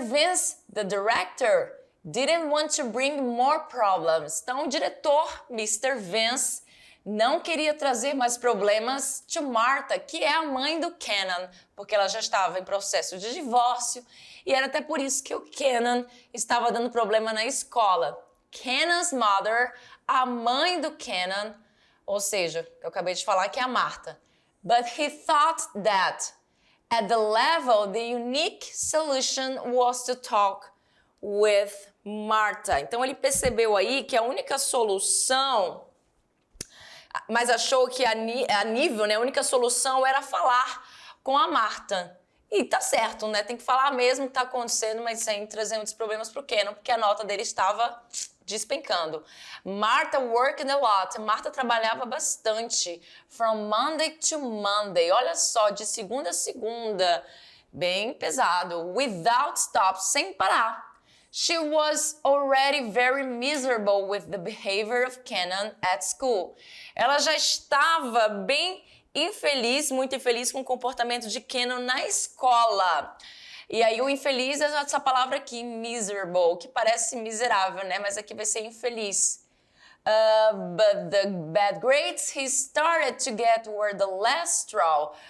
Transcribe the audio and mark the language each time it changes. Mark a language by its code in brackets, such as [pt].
[en] Vince, the director, didn't want to bring more problems. [pt] Então, o diretor, Mr. Vince, não queria trazer mais problemas to Martha, que é a mãe do Cannon, porque ela já estava em processo de divórcio e era até por isso que o Cannon estava dando problema na escola. [en] Cannon's mother, [pt] a mãe do Cannon, ou seja, eu acabei de falar que é a Martha. [en] But he thought that at the level, the unique solution was to talk with Martha. [pt] Então ele percebeu aí que a única solução, mas achou que a nível, né, a única solução era falar com a Martha. E tá certo, né? Tem que falar mesmo o que tá acontecendo, mas sem trazer muitos problemas pro Cannon, porque a nota dele estava despencando. [en] Martha worked a lot. [pt] Martha trabalhava bastante. [en] From Monday to Monday. [pt] Olha só, de segunda a segunda. Bem pesado. [en] Without stop, [pt] sem parar. [en] She was already very miserable with the behavior of Cannon at school. [pt] Ela já estava bem infeliz, muito infeliz com o comportamento de Cannon na escola. E aí o infeliz é essa palavra aqui, miserable, que parece miserável, né? Mas aqui vai ser infeliz. [en] But the bad grades he started to get were the last straw.